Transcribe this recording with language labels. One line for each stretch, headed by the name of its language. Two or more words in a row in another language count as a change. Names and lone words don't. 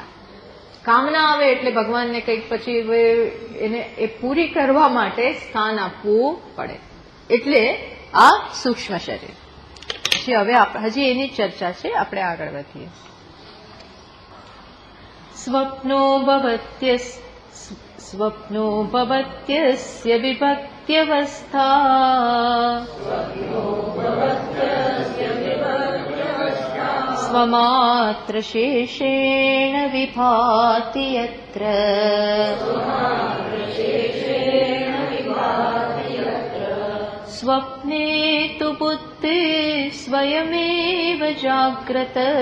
Gujarati: કામના આવે એટલે ભગવાનને કંઈક પછી એને એ પૂરી કરવા માટે સ્થાન આપવું પડે. એટલે આ સૂક્ષ્મ શરીર. પછી હવે હજી એની ચર્ચા છે, આપણે આગળ વધીએ.
Sanskrit: स्वप्नो भवत्यस्य विभक्त्यवस्था स्वमात्रशेषेण विभाति यत्र स्वप्ने तु बुद्धि स्वयमेव जाग्रत